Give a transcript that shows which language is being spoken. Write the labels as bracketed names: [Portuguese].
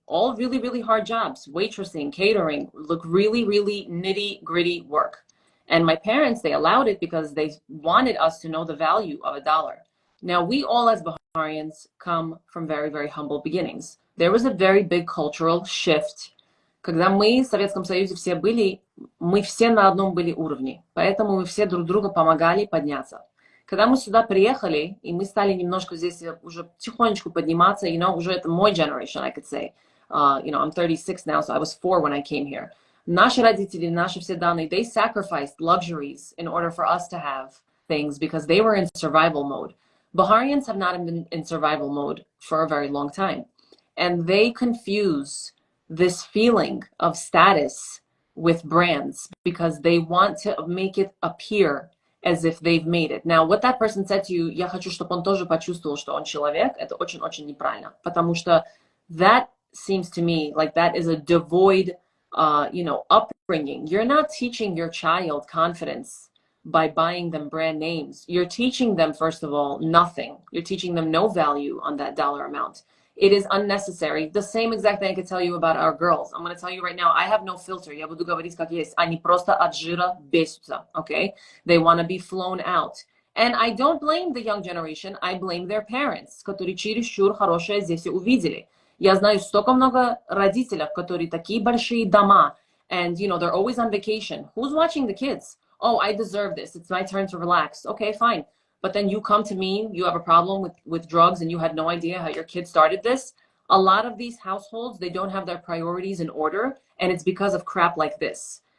[English] All really, really hard jobs. Waitressing, catering, look really, really nitty gritty work. And my parents, they allowed it because they wanted us to know the value of $1. Now, we all as Baharians come from very, very humble beginnings. There was a very big cultural shift. [Russian] Когда мы в Советском Союзе все были, мы все на одном были уровне. Поэтому мы все друг друга помогали подняться. Когда мы сюда приехали, и мы стали немножко здесь уже потихонечку подниматься, уже это мой [English] generation, I could say. I'm 36 now, so I was 4 when I came here. [Russian] Наши родители, наши все данные, [English] they sacrificed luxuries in order for us to have things because they were in survival mode. Baharians have not been in survival mode for a very long time. And they confuse this feeling of status with brands because they want to make it appear as if they've made it. Now, what that person said to you, [Russian] я хочу, чтобы он тоже почувствовал, что он человек, это очень-очень неправильно. Потому что [English] that seems to me like that is a devoid, upbringing. You're not teaching your child confidence by buying them brand names. You're teaching them, first of all, nothing. You're teaching them no value on that dollar amount. It is unnecessary. The same exact thing I could tell you about our girls. I'm going to tell you right now, I have no filter. [Russian] Я буду говорить как есть. Они просто от жира бесятся, okay? [English] They want to be flown out. And I don't blame the young generation. I blame their parents, [Russian] которые чересчур хорошее здесь увидели. Я знаю столько много родителей, которые такие большие дома, [English] and, they're always on vacation. Who's watching the kids? oh, I deserve this. It's my turn to relax. Okay, fine. But then you come to me, you have a problem with drugs and you had no idea how your kid started this. A lot of these households, they don't have their priorities in order, and it's because of crap like this.